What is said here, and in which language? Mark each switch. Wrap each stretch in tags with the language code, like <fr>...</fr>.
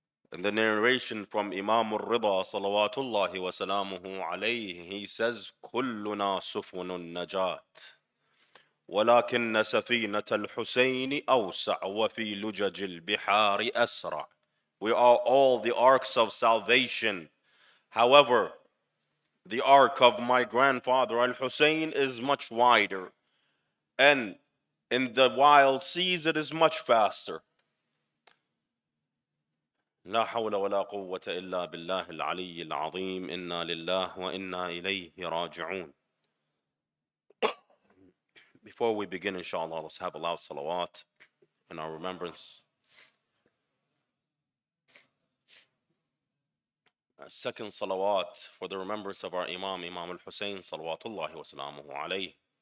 <en>In the narration from Imam al-Rida salawatullahi wa salamuhu alayhi, he says,</en> <ar>كلنا سفن النجاة ولكن سفينة الحسين أوسع وفي لجج البحار أسرع.</ar> <en>We are all the arcs of salvation. However, the ark of my grandfather Al-Hussein is much wider, and in the wild seas it is much faster.</en> <ar>لا حول ولا قوة إلا بالله العلي العظيم. إنا لله وإنا إليه راجعون.</ar> <en>Before we begin, inshallah, let's have a loud salawat in our remembrance. A second salawat for the remembrance of our Imam, Imam al-Hussein, salawatullahi wa salamuhu alayhi.</en>